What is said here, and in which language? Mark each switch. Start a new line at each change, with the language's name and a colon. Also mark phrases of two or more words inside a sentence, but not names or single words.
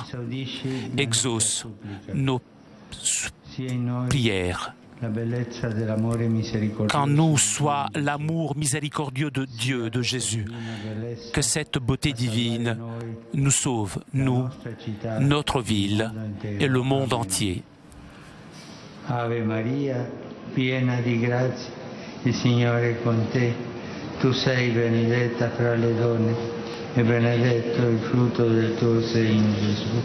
French: Exauce nos prières. Qu'en nous soit l'amour miséricordieux de Dieu, de Jésus. Que cette beauté divine nous sauve, nous, notre ville et le monde entier.
Italian: Ave Maria, piena di grazia. Il Signore è con te, tu sei benedetta fra le donne e benedetto il frutto del tuo seno, Gesù.